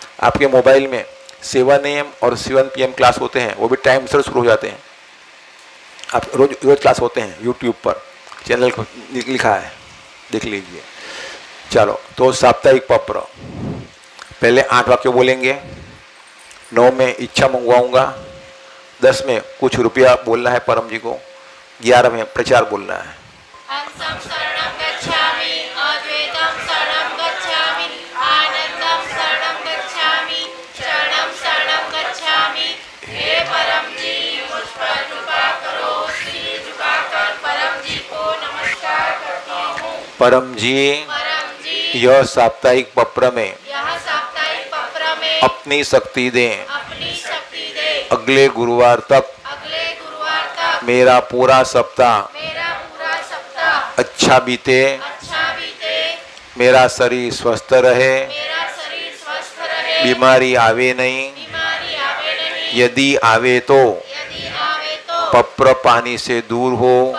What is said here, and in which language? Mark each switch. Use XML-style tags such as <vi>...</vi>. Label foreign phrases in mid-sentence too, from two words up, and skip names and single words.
<hi>आपके मोबाइल में 7 AM और 7 PM क्लास होते हैं, वो भी टाइम से शुरू हो जाते हैं, आप रोज रोज क्लास होते हैं यूट्यूब पर, चैनल को लिखा है, देख लीजिए। चलो, तो साप्ताहिक पत्र पहले 8 वाक्य बोलेंगे, 9 में इच्छा मंगवाऊंगा, 10 में कुछ रुपया बोलना है परम जी को, 11 में प्रचार बोलना है।</hi> <pi>हंसं शरणं गच्छामि, अद्वैतं शरणं गच्छामि, आनंदं शरणं गच्छामि, शरणं शरणं गच्छामि।</pi> <hi>हे परम जी, मुझ पर कृपा करो। सिर झुकाकर परम जी को नमस्कार करती हूँ। परम जी, यह साप्ताहिक पत्र में अपनी शक्ति दें, अगले गुरुवार तक मेरा पूरा सप्ताह अच्छा बीते, मेरा शरीर स्वस्थ रहे, बीमारी आवे नहीं, यदि आवे तो पत्र पानी से दूर हो,</hi>